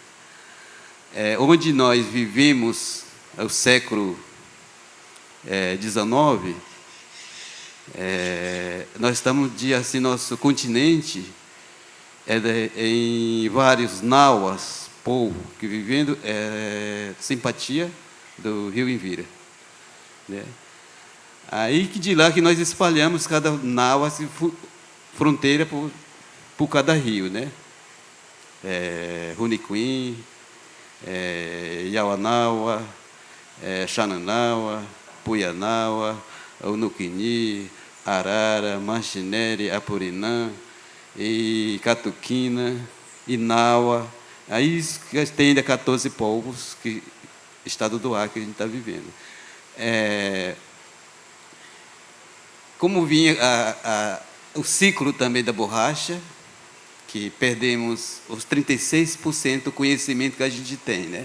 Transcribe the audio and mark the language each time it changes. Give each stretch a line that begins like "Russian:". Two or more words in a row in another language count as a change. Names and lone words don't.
Portuguese: Onde nós vivemos o século XIX, nós estamos assim, nosso continente em vários nauas, povo que vivendo simpatia do rio Envira, né? Aí que de lá que nós espalhamos cada naua assim, fronteira por cada rio, né? Runiquim, Iauanaua, Xananaua, Puianaua, Unuquini, Arara, Manchinere, Apurinã, e Catuquina, Inaua. Aí tem ainda 14 povos, que estado do Acre que a gente está vivendo. Como vinha o ciclo também da borracha, que perdemos os 36% do conhecimento que a gente tem, né?